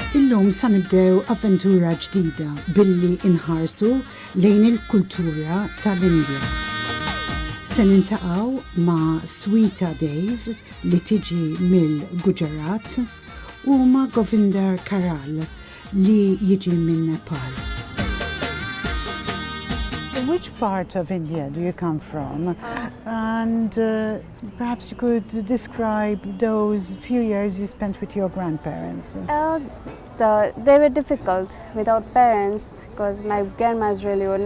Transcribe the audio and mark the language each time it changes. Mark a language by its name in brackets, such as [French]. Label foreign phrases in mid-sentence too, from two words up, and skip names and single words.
[Maltese] Illum sa nibdew avventura ġdida billi inħarsu lejn il-kultura tal-Indja. Se nintaqgħu ma' Sweta Dave li tiġi mill-Gujarat u ma' Govinder Karal li jiġi minn Nepal. [English] Which part of India do you come from? And perhaps you could describe those few years you spent with your grandparents. They were difficult without parents because my grandma is really old.